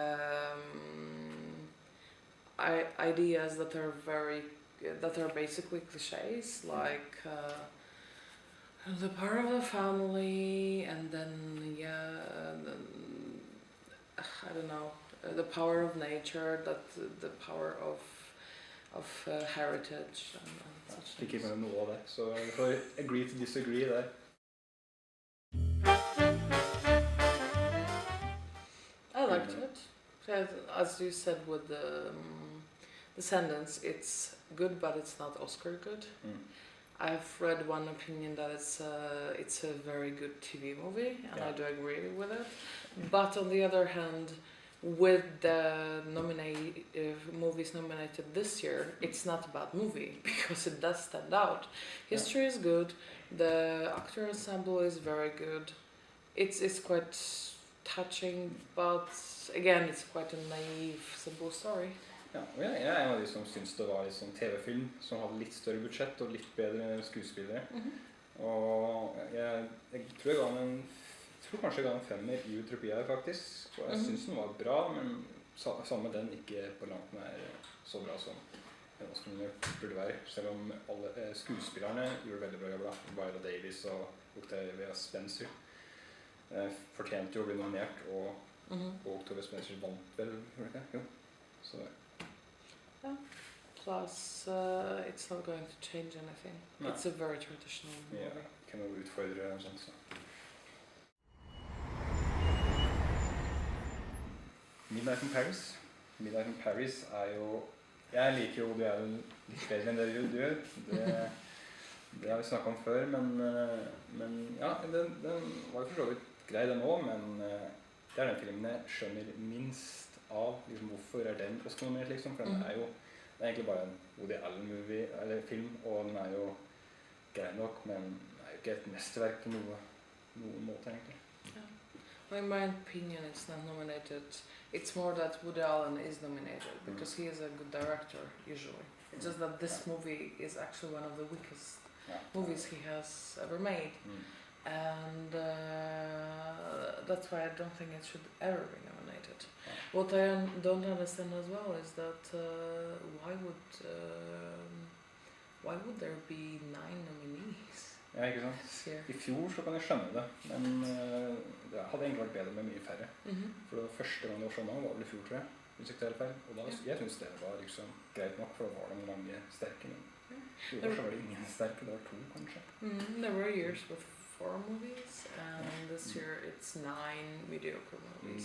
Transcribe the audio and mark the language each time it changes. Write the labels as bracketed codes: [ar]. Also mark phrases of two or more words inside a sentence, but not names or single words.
[en] ideas that are basically cliches, like the power of the family, and then I don't know, the power of nature, the power of heritage and such things. [no] Ikke med noe av det, så vi får [en] agree to disagree [no] der. [en] I liked it. As you said with the sentence, it's good, but it's not Oscar good. I've read one opinion that it's a very good TV movie, and I do agree with it. But on the other hand, with the movies nominated this year, it's not a bad movie because it does stand out. History is good, the actor ensemble is very good. It's quite touching, but again, it's quite a naive, simple story. [no] Ja, og jeg er en av de som synes det var en sånn TV-film som hadde litt større budsjett og litt bedre skuespillere. Og jeg tror kanskje jeg ga en 5 i Utropia faktisk, og jeg synes den var bra, men sammen med den ikke på langt nær så bra som den burde være, selv om alle skuespillerne gjorde veldig bra jobb. Viola Davis og Octavia Spencer fortjente jo å bli nominert, og Octavia Spencer vant vel, gjorde det ikke? Jo, så [en] yeah. Plus, it's not going to change anything. No. It's a very traditional movie. Yeah, [no] kan jo utfordre og sånt, så. Midnight in Paris er jo... Jeg liker jo Woody Allen litt bedre enn det du gjør. Det har vi snakket om før, men ja, den var jo for så vidt grei den også, men det er den filmen jeg skjønner minst av, liksom, hvorfor er den Oscar-nominert, liksom, for den er jo det er egentlig bare en Woody Allen-movie, eller film, og den er jo grei nok, men det er jo ikke et mesterverk på noen måte, egentlig. [en] Well, in my opinion, it's not nominated. It's more that Woody Allen is nominated, because he is a good director, usually. It's just that this movie is actually one of the weakest movies he has ever made. And that's why I don't think it should ever be nominated. What I don't understand as well is that why would there be 9 nominees? [no] Ja, ikke sant? I fjor så kan jeg skjønne det, men det hadde egentlig vært bedre med mye færre. For det var første gang det var sånn, var vel I fjor, tror jeg. hvis jeg ikke tar feil. Og da, jeg synes det var liksom greit nok, for da var det mange sterke. Men i år så var det ingen sterke, det var 2 kanskje. [en] There were years with 4 movies, and this year it's 9 mediocre movies.